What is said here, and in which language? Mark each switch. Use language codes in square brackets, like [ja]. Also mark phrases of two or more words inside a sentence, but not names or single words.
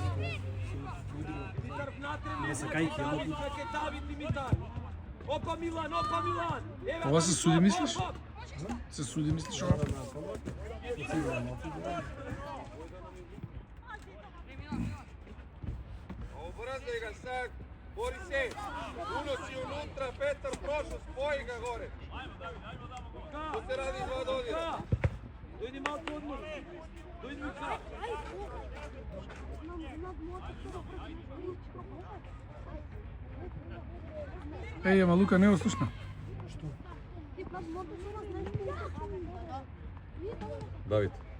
[mk] Не сакајки, ама Давид, Димитар! Опа, Милан! Еве, Ова се суди, мислиш? оп, оп. Се суди, мислиш ова? [sr] Обрзај ga sad. Bori se. Unosi unutra, Petar prošao, spoji ga gore. To se radi 2 dodira. [mk] Дојди малку одмор. Дојди Мика. Еј, ама Лука не го слушна. Давид.